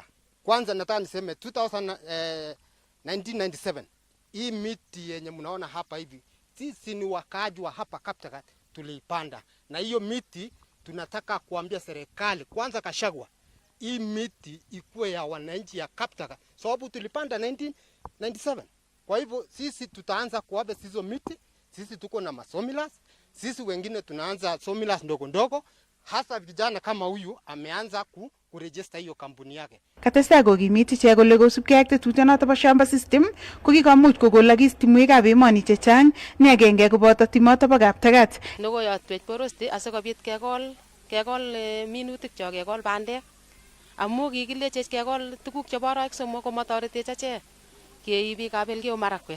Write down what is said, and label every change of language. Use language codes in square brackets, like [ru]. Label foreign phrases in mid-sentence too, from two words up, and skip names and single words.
[sw] Kwanza nataka niseme 1997 hii miti yenye mnaona hapa hivi, sisi ni wakaaji wa hapa Kaptagat tuliipanda, na hiyo miti tunataka kuambia serikali kwanza Gachagua hii miti ikuwe ya wananchi ya Kaptagat, sababu tulipanda 1997. Kwa hivyo sisi tutaanza kuwabe hizo miti. Sisi tuko na masomilas, sisi wengine tunaanza somilas ndogo ndogo, hasa vijana kama huyu ameanza kuregister hiyo kampuni yake. [kln] Katestai kokimit ichek kole kosubkei ak tetutionoto bo [sw] shamba system [kln] ko kikomuch kokolokis timwekab emoni chechang, ni agenge koboto timoto bo Kaptagat. Logoiyotwech porosti asikobit kekol minutik cho, kekol bandek. Amu kikilechech kekol tuguk chebo arawek somok komatoretech achek kei biikab Elgeyo Marakwet.